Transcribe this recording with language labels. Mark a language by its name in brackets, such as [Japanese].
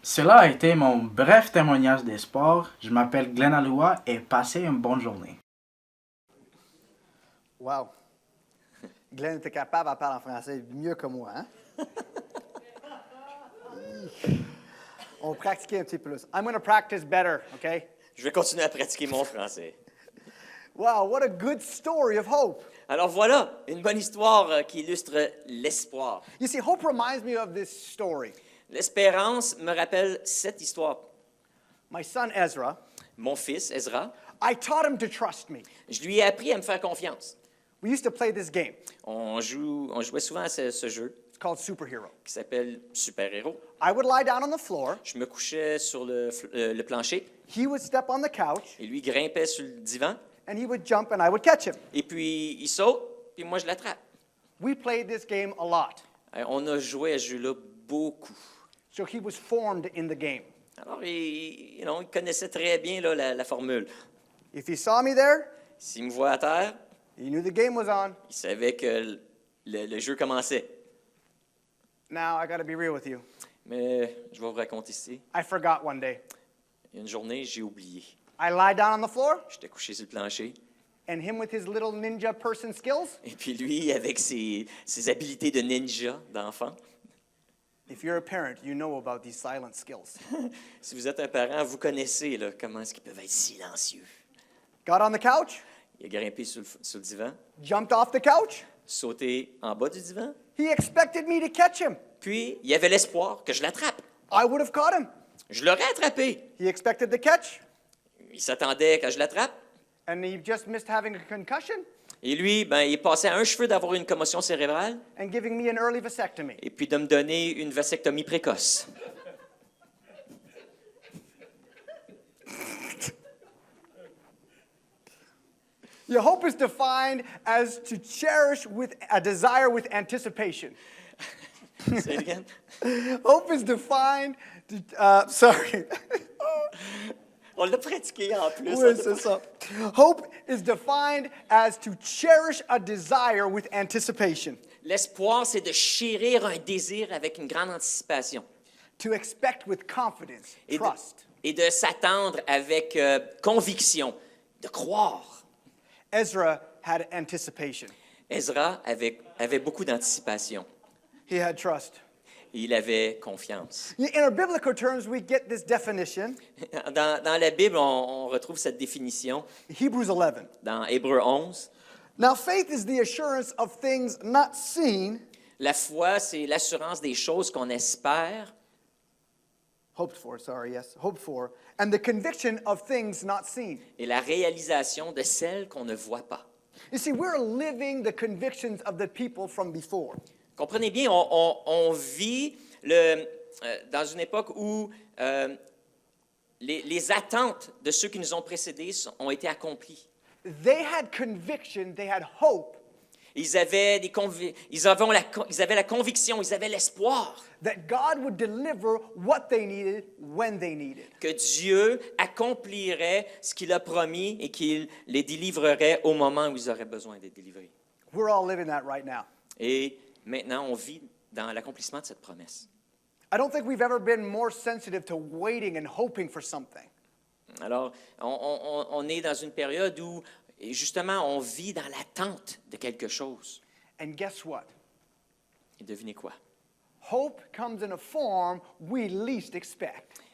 [French] Cela a été mon bref témoignage d'espoir. Je m'appelle Glenn Aloua et passez une bonne journée. Wow. Glenn était capable de parler en français mieux que moi, hein? On va pratiquer un petit peu plus. [English] I'm going to practice better, okay? [French] Je vais continuer à pratiquer mon français. [English] Wow, what a good story of hope. [French] Alors voilà, une bonne histoire qui illustre l'espoir. [English] You see, hope reminds me of this story. [French] L'espérance me rappelle cette histoire. [English] My son Ezra, [French] Mon fils, Ezra, [English] I taught him to trust me. [French] je lui ai appris à me faire confiance. [English] We used to play this game. [French] On jouait souvent à ce jeu [English] It's called Superhero. [French] qui s'appelle Super Héros. [English] I would lie down on the floor. [French] Je me couchais sur le plancher [English] He would step on the couch, [French] et lui grimpait sur le divan. [English] and he would jump, and I would catch him. [French] Et puis il saute, puis moi je l'attrape. [English] We played this game a lot. [French] On a joué à ce jeu-là beaucoup. [English] So he was formed in the game. [French] Alors il connaissait très bien là, la formule. [English] If he saw me there, [French] S'il me voit à terre, [English] he knew the game was on. [French] il savait que le jeu commençait. [English] Now, I got to be real with you. [French] Mais je vais vous raconter ici. [English] I forgot one day. [French] Une journée, j'ai oublié. [English] I lie down on the floor, [French] J'étais couché sur le plancher. [English] and him with his little ninja person skills. [French] Et puis lui, avec ses habiletés de ninja, d'enfant. [English] If you're a parent, you know about these silent skills. [French] Si vous êtes un parent, vous connaissez là, comment est-ce qu'ils peuvent être silencieux. [English] Got on the couch, [French] Il a grimpé sur le divan, [English] jumped off the couch. [French] sauté en bas du divan. [English] He expected me to catch him. [French] Puis, il y avait l'espoir que je l'attrape. [English] I would have caught him. [French] Je l'aurais attrapé. [English] He expected the catch, [French] Il s'attendait que je l'attrape. [English] and he just missed having a concussion [French] Et lui, ben, il passait à un cheveu d'avoir une commotion cérébrale [English] and giving me an early vasectomy. [French] et puis de me donner une vasectomie précoce. [English] Your hope is defined as to cherish with a desire with anticipation. Say it again. Hope is defined to, sorry. [French] On l'a pratiqué en plus. Oui, c'est ça. [English] Hope is defined as to cherish a desire with anticipation, [French] L'espoir, c'est de chérir un désir avec une grande anticipation [English] to expect with confidence, [French] et [English] trust. [French] de s'attendre avec conviction, de croire. [English] Ezra had anticipation. [French] Ezra avait beaucoup d'anticipation. [English] He had trust. [French] Il avait confiance. [English] In our biblical terms, we get this definition, [French] Dans la Bible, on retrouve cette définition [English] Hebrews 11. [French] dans Hébreux 11. [English] Now, faith is the assurance of things not seen, [French] La foi, c'est l'assurance des choses qu'on espère [English] hoped for, and the conviction of things not seen. [French] et la réalisation de celles qu'on ne voit pas. [English] You see, we're living the convictions of the people from before. [French] Comprenez bien, on vit dans une époque où les attentes de ceux qui nous ont précédés ont été accomplies. [English] They had conviction, they had hope, [French] Ils avaient ils avaient la conviction, ils avaient l'espoir [English] that God would deliver what they needed when they needed. [French] que Dieu accomplirait ce qu'il a promis et qu'il les délivrerait au moment où ils auraient besoin d'être délivrés. [English] We're all living that right now. [French] Et maintenant, on vit dans l'accomplissement de cette promesse. [English] I don't think we've ever been more sensitive to waiting and hoping for something. [French] Alors, on est dans une période où, justement, on vit dans l'attente de quelque chose. [English] And guess what? [French] Et devinez quoi? [English] Hope comes in a form we least expect.